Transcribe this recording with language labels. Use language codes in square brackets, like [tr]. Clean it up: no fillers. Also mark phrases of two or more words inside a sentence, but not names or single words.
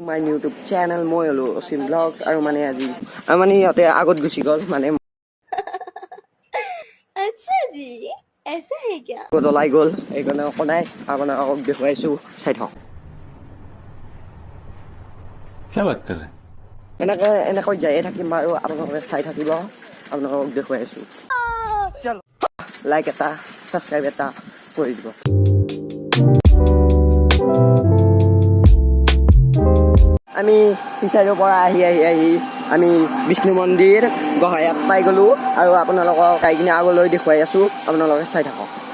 [en] my YouTube channel [as] মই হলো অসীম ব্লগছ আৰু মানে আজি মানে ইহঁতে আগত গুচি গ'ল মানে [hi] अच्छा जी ऐसा है क्या [as] জ্বলাই গ'ল এইকাৰণে অকো নাই আপোনালোকক দেখুৱাইছো চাই থাকক [hi] क्या बात कर रहे हैं [as] এনেকৈ যায়ে থাকিম আৰু আপোনালোকে চাই থাকিব আপোনালোকক দেখুৱাইছো লাইক এটা ছাবস্ক্ৰাইব এটা কৰি দিব আমি ফিচাৰীৰ পৰা আহি আমি বিষ্ণু মন্দিৰ গহায়াত পাই গ'লো আৰু আপোনালোকক গাই কিনে আগলৈ দেখুৱাই আছো আপোনালোকে চাই থাকক